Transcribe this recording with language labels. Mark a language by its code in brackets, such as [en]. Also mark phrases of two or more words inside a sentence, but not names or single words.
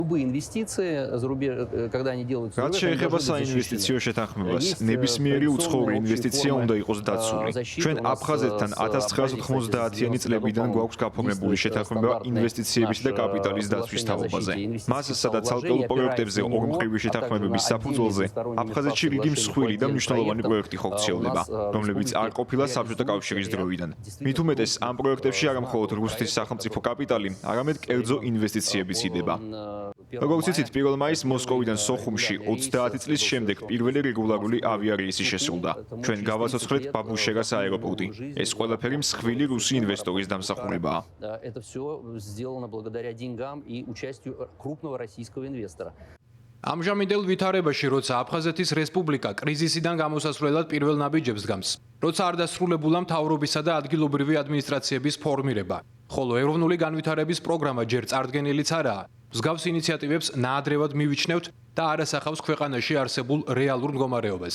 [ru] Любые инвестиции за рубеж, когда они делаются за [ka] რაც [ru] рубеж, они [ka] შეეხება [ru] должны быть [ka] საინვესტიციო [ru] защищены. [ka] შეთანხმებას, [ru] Есть [ka] ნებისმიერი უცხოური [ru] традиционные [ka] ინვესტიცია [ru] общие [ka] უნდა [ru] формы, [ka] იყოს დაცული. [ru] защиты. [ka] ჩვენ [ru] У нас [ka] აფხაზეთთან [ru] с [ka] 1990-იანი წლებიდან გვაქვს გაფორმებული შეთანხმება ინვესტიციების და კაპიტალის დაცვის თაობაზე. მას სადაც ცალკეულ პროექტებზე ორმხრივი შეთანხმებების საფუძველზე აფხაზეთში რიგი მსხვილი და მნიშვნელოვანი პროექტი ხორციელდება, რომლებიც არ ყოფილა საბჭოთა კავშირის დროიდან. მით უმეტეს ამ პროექტებში არა მხოლოდ რუსეთის სახელმწიფო კაპიტალი, არამედ კერძო ინვესტიციებიც იდება. როგორც იცით, 1 მაისს მოსკოვიდან სოხუმში 30 წლის შემდეგ პირველი რეგულარული ავიარეისი შესრულდა. ჩვენ გავაცოცხლეთ ბაბუშერას აეროპორტი. ეს ყველაფერი მსხვილი რუსი ინვესტორის დამსახურებაა. [ru] Это все сделано благодаря деньгам и участию крупного российского инвестора. [ka] ამჟამინდელ ვითარებაში, როცა აფხაზეთის რესპუბლიკა კრიზისიდან გამოსასვლელად პირველ ნაბიჯებს დგამს, როცა არ დასრულებულა მთავრობისა და ადგილობრივი ადმინისტრაციების ფორმირება, ხოლო ეროვნული განვითარების პროგრამა ჯერ წარდგენილიც არაა, მსგავს ინიციატივებს ნაადრევად მივიჩნევთ და არასახავს ქვეყანაში არსებულ რეალურ მდგომარეობას.